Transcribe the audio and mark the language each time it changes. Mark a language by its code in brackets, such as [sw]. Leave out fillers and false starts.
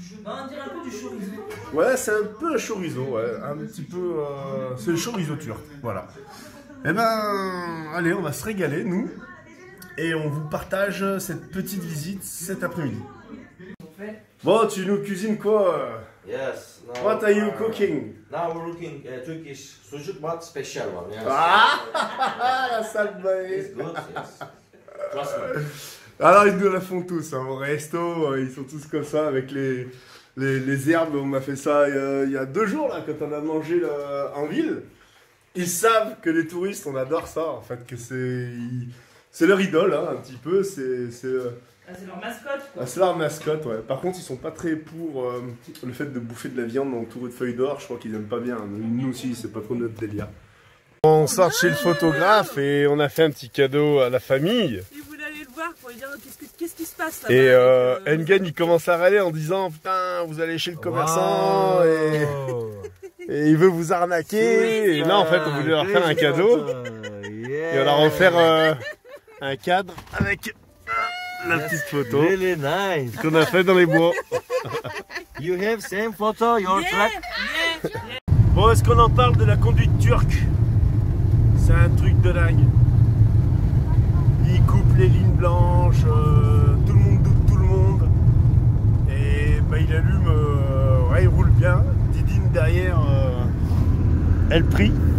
[fr] On dirait un peu du chorizo. Ouais, c'est un peu un chorizo, ouais, un petit peu. C'est le chorizo turc, voilà. Eh ben, allez, on va se régaler, nous. Et on vous partage cette petite visite cet après-midi. Bon, tu nous cuisines quoi? [en] Yes. Now, What are you cooking? Now we're looking Turkish sucuk, but special one. Yes. [fr] Ah, la sale baie. [en] It's good. Yes. Trust me. [fr] Alors, ils nous la font tous, hein, au resto, ils sont tous comme ça, avec les herbes. On m'a fait ça il y a 2 jours, là, quand on a mangé en ville. Ils savent que les touristes, on adore ça, en fait, que c'est leur idole, hein, un petit peu, c'est leur mascotte, quoi. Ah, c'est leur mascotte, ouais. Par contre, ils sont pas très pour le fait de bouffer de la viande entourée de feuilles d'or, je crois qu'ils aiment pas bien. Nous aussi, c'est pas trop notre délire. On sort chez le photographe et on a fait un petit cadeau à la famille. Et vous allez le voir pour lui dire qu'est-ce qui se passe là. Et Engen il commence à râler en disant putain vous allez chez le commerçant et il veut vous arnaquer. Et là en fait on voulait leur faire un cadeau et on leur a offert un cadre avec la petite photo qu'on a fait dans les bois. [en] You have same photo, your truck. [fr] Bon, est-ce qu'on en parle de la conduite turque? C'est un truc de dingue. Il coupe les lignes blanches, tout le monde doute tout le monde. Et bah, il allume, ouais, il roule bien. Didine derrière, elle prie.